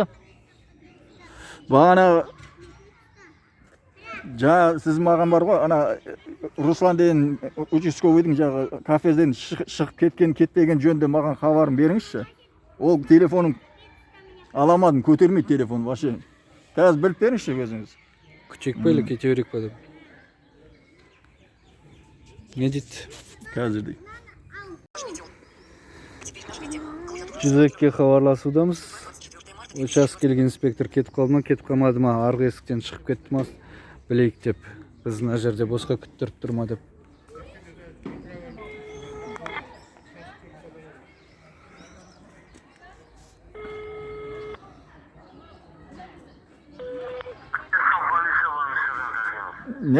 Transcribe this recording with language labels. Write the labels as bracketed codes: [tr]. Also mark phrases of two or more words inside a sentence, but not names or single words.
[kk] Бағана сіз маған бар ғой, ана Руслан деген участковыйдың жағы кафеден шығып кетпеген жөнінде маған хабарын беріңізші. Ол телефоным аламадым, көтермейді телефон вообще. Қазір біліп беріңізші өзіңіз. Күтейік па еле кете берейік па деп. Не дейді? Қазір дейді. [ru] Нажмите. Теперь нажмите. Клавиатура. [kk] Жүзекке хабарласудамыз. [ru] 24 марта. [kk] Учаскелік инспектор кетіп қалды ма, кетіп қалмады ма, арғы есіктен шығып кетті ма, білейік деп. Біз мына жерде босқа күттіріп тұр ма деп. Полиция бөлімшесінен келгенбіз.